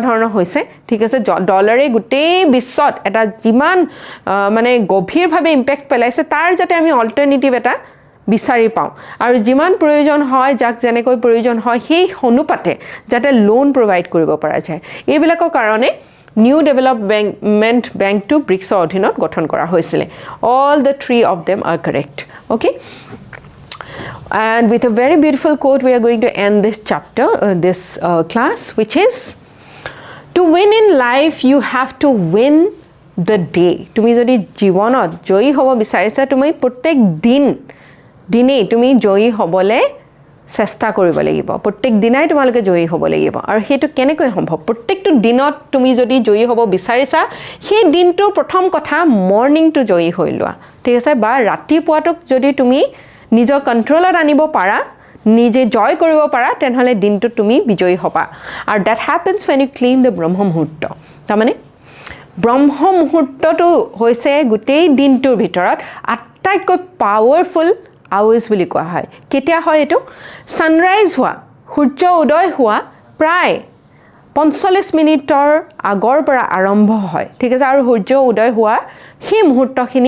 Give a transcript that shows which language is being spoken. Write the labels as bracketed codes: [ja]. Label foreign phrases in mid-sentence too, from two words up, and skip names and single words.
[as] ধৰণৰ হৈছে ঠিক আছে ডলাৰে গোটেই বিশ্বত এটা যিমান মানে গভীৰভাৱে ইম্পেক্ট পেলাইছে তাৰ যাতে আমি অল্টাৰনেটিভ এটা বিচাৰি পাওঁ আৰু যিমান প্ৰয়োজন হয় যাক যেনেকৈ প্ৰয়োজন হয় সেই অনুপাতে যাতে লোন প্ৰভাইড কৰিব পৰা যায় এইবিলাকৰ কাৰণে New Development Bank to BRICS অধীনত গঠন কৰা হৈছিলে [en] all the three of them are correct okay and with a very beautiful quote we are going to end this chapter this class which is to win in life you have to win the day [as] তুমি যদি জীৱনত জয়ী হ'ব বিচাৰিছা তুমি প্ৰত্যেক দিনেই তুমি জয়ী হ'বলৈ চেষ্টা কৰিব লাগিব প্ৰত্যেক দিনাই তোমালোকে জয়ী হ'ব লাগিব আৰু সেইটো কেনেকৈ সম্ভৱ প্ৰত্যেকটো দিনত তুমি যদি জয়ী হ'ব বিচাৰিছা সেই দিনটোৰ প্ৰথম কথা মৰ্নিংটো জয়ী হৈ লোৱা ঠিক আছে বা ৰাতিপুৱাটোক যদি তুমি নিজৰ কণ্ট্ৰলত আনিব পাৰা নিজে জয় কৰিব পাৰা তেনেহ'লে দিনটোত তুমি বিজয়ী হ'বা আৰু [en] that happens when you claim the [as] ব্ৰহ্ম মুহূৰ্ত তাৰমানে ব্ৰহ্ম মুহূৰ্তটো হৈছে গোটেই দিনটোৰ ভিতৰত আটাইতকৈ [en] powerful hours [as] বুলি কোৱা হয় কেতিয়া হয় এইটো ছানৰাইজ হোৱা সূৰ্য উদয় হোৱা প্ৰায় 45 মিনিটৰ আগৰ পৰা আৰম্ভ হয় ঠিক আছে আৰু সূৰ্য উদয় হোৱা সেই মুহূৰ্তখিনি